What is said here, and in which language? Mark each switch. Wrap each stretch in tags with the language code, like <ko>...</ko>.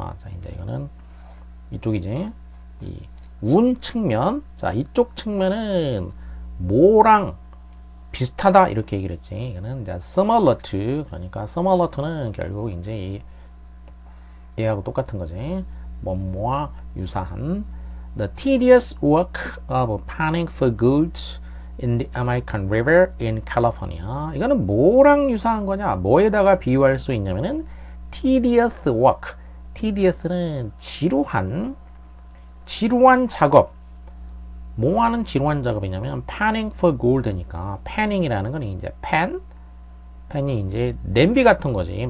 <ko>자, 이제 이거는 이쪽이지. 이 운 측면. 자, 이쪽 측면은 뭐랑 비슷하다 이렇게 얘기를 했지. 이거는 이제</ko> <en>similar to,</en> <ko>그러니까 similar to는 결국 이제 얘하고 똑같은 거지. 뭐뭐와 유사한.</ko> <en>The tedious work of panning for goods in the American River in California.</en> <ko>이거는 뭐랑 유사한 거냐? 뭐에다가 비유할 수 있냐면은</ko> <en>tedious work.</en> <ko>tedious는 지루한 작업. 뭐 하는 지루한 작업이냐면</ko> <en>panning for gold</en> <ko>니까 panning이라는 건 이제 팬이 이제 냄비 같은 거지.</ko>